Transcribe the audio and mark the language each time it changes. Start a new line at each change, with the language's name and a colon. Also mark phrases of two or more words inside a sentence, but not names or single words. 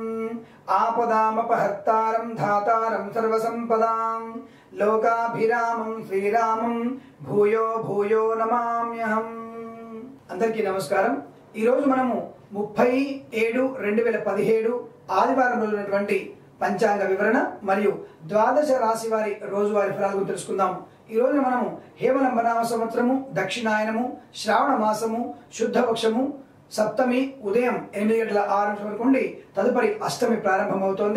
Sanskrit: आपदामपहर्तारं धातारं सर्वसंपदां लोकाभिरामं श्रीरामं भूयो भूयो नमाम्यहम्।
Telugu: అందరికీ నమస్కారం। ఈ రోజు మనము 30/7/2017 ఆదివారం రోజున ఉన్నటువంటి పంచాంగ వివరణ మరియు ద్వాదశ రాశి వారి రోజువారీ ఫలాల గురించి తెలుసుకుందాం। ఈ రోజు మనము హేమలంబనామ సంవత్సరము, దక్షిణాయనము, శ్రావణ మాసము, శుద్ధపక్షము, సప్తమి ఉదయం 8:06 వరకు ఉండి తదుపరి అష్టమి ప్రారంభమవుతోంది।